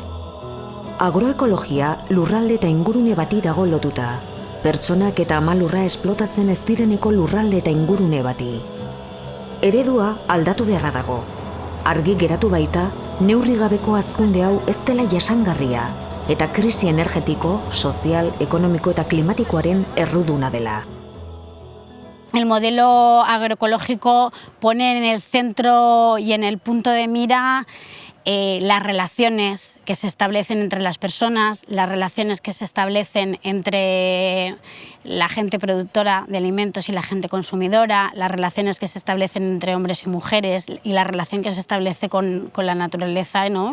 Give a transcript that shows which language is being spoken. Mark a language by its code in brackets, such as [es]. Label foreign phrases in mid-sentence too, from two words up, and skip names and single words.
[eu] Agroekologia lurralde eta ingurune bati dago lotuta, pertsonak eta amalurra esplotatzen ez direneko lurralde eta ingurune bati. Eredua aldatu beharra dago. Argi geratu baita, neurri gabeko hazkunde hau ez dela jasangarria eta krisi energetiko, sozial, ekonomiko eta klimatikoaren erruduna dela. [es] El modelo agroecológico pone en el centro y en el punto de mira las relaciones que se establecen entre las personas, las relaciones que se establecen entre la gente productora de alimentos y la gente consumidora, las relaciones que se establecen entre hombres y mujeres y la relación que se establece con la naturaleza, ¿no?